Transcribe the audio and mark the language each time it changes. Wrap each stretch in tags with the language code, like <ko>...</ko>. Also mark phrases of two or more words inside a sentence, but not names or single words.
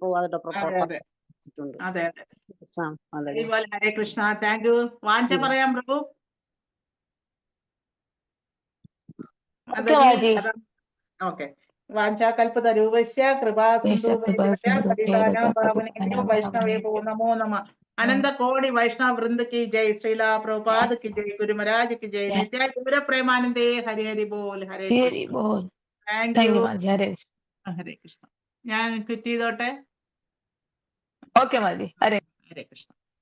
<ml>അതെ അതെ. ഹരേ കൃഷ്ണ.</ml> <en>thank you.</en> <ml>വാഞ്ച പറയാം പ്രഭു. ഓക്കെ.</ml> <sa>വാഞ്ചാകൽപതരൂപസ്യ വൈഷ്ണവേ നമോ നമ. അനന്ത കോടി വൈഷ്ണവ വൃന്ദ</sa> <hi>की जय. श्रीला प्रभुपाद की जय. गुरु महाराज की जय.</hi> <sa>नित्य गौर प्रेमानंदे.</sa> <hi>हरि हरि बोल. हरे बोल.</hi> <en>thank you. ഹരേ കൃഷ്ണ.</en> <ml>ഞാൻ ക്വിറ്റ് ചെയ്തോട്ടെ? ഓക്കെ മാജി. ഹരേ ഹരേ കൃഷ്ണ.</ml>